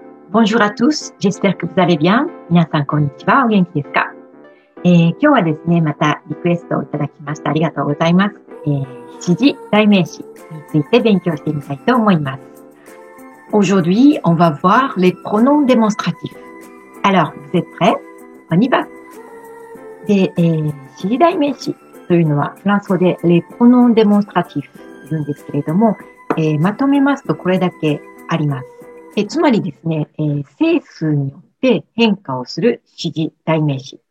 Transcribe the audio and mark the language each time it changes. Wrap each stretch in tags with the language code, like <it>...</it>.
<fr>Bonjour à tous, j'espère que vous allez bien.</fr> <ja>皆さんこんにちは、お元気ですか？今日はですね、またリクエストをいただきましたありがとうございます。指示代名詞について勉強してみたいと思います。</ja> <fr>Aujourd'hui, on va voir les pronoms démonstratifs. Alors, vous êtes prêts? On y va.</fr> <ja>で、指示代名詞というのはフランス語で</ja> <fr>les pronoms démonstratifs</fr> <ja>と言うんですけれども、まとめますとこれだけあります。つまりですね、整数によって変化をする指示代名詞。</ja>